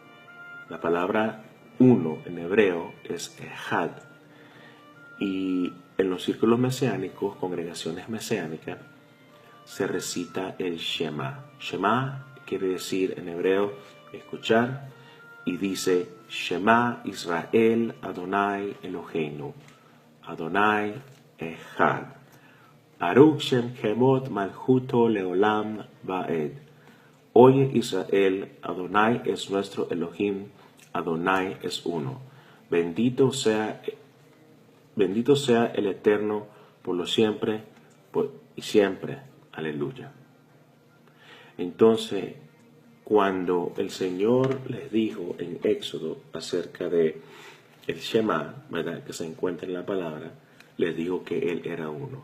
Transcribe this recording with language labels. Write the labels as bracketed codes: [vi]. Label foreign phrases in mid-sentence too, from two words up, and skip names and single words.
[es] La palabra uno en hebreo es Echad. Y en los círculos mesiánicos, congregaciones mesiánicas, se recita el Shema. Shema quiere decir en hebreo escuchar, y dice [he] שמע ישראל אדוני אלוהינו, אדוני אחד. ברוך שם כבוד מלכותו לעולם ועד. [es] Oye Israel, Adonai es nuestro Elohim, Adonai es uno. Bendito sea el Eterno por lo siempre y siempre. Aleluya. Entonces, cuando el Señor les dijo en Éxodo acerca de el Shema, ¿verdad?, que se encuentra en la palabra, les dijo que Él era uno.